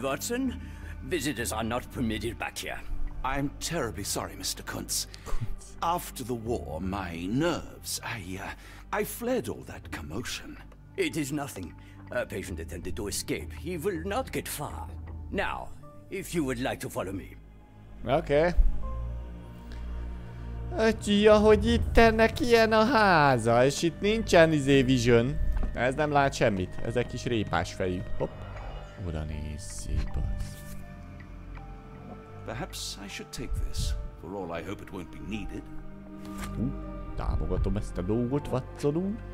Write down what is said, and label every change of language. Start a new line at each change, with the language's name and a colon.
English: Watson, visitors are not permitted back here. I'm terribly sorry, Mr. Kuntz. After the war, my nerves, I fled all that commotion. It is nothing. A patient attempted to escape. He will not get far. Now, if you would like to follow me. Okay.
Hungarian: Öcsi, ahogy itt ennek ilyen a háza, és itt nincsen vision. Ez nem lát semmit. Ez egy kis répás fejű. Hopp. Oda nézzék, bassz.
English: Perhaps I should take this. For all I hope it won't be needed.
Hungarian: Támogatom ezt a dolgot, Watson úr.